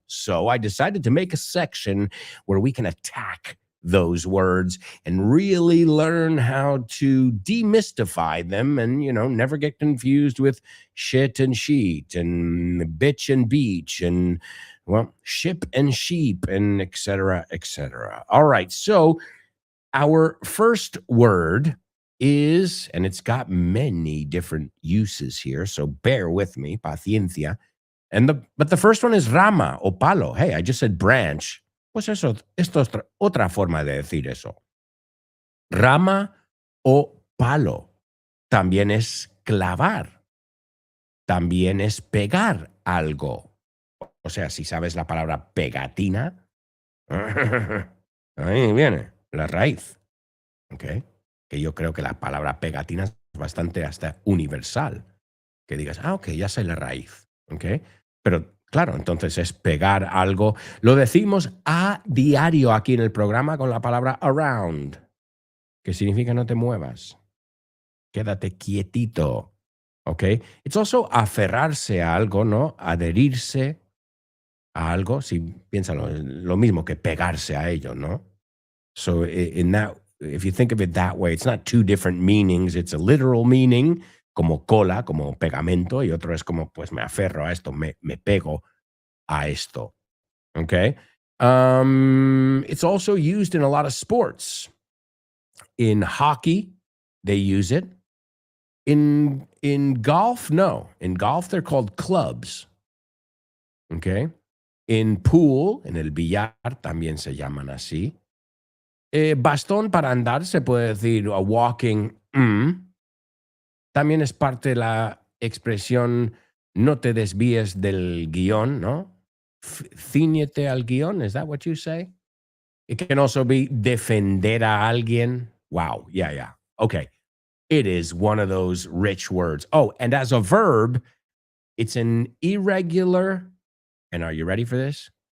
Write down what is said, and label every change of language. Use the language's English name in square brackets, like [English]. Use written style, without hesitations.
[English] So I decided to make a section where we can attack those words and really learn how to demystify them and, never get confused with shit and sheet and bitch and beach and, well, ship and sheep and et cetera, et cetera. All right. So our first word is, and it's got many different uses here, so bear with me, paciencia. But the first one is [Spanish] rama o palo. [English] Hey, I just said branch. [Spanish] Pues eso, esto es otra forma de decir eso. Rama o palo. También es clavar. También es pegar algo. O sea, si sabes la palabra pegatina, ahí viene la raíz. ¿Ok? Que yo creo que la palabra pegatina es bastante hasta universal. Que digas, ok, ya sé la raíz. ¿Ok? Pero claro, entonces es pegar algo. Lo decimos a diario aquí en el programa con la palabra around, que significa no te muevas. Quédate quietito. ¿Ok? [English] It's also [Spanish] aferrarse a algo, ¿no? Adherirse a algo. Si piénsalo, lo mismo que pegarse a ello, ¿no? [English] So in that, if you think of it that way, it's not two different meanings. It's a literal meaning, [Spanish] como cola, como pegamento, y otro es como, pues me aferro a esto, me pego a esto. [English] Okay. It's also used in a lot of sports. In hockey, they use it. In golf, no. In golf, they're called clubs. Okay. In pool, [Spanish] en el billar, también se llaman así. Bastón para andar, se puede decir [English] a walking. [Spanish] También es parte de la expresión no te desvíes del guión, ¿no? Cíñete al guión, [English] is that what you say? It can also be [Spanish] defender a alguien. [English] Wow, yeah. Okay, it is one of those rich words. Oh, and as a verb, it's an irregular, and are you ready for this?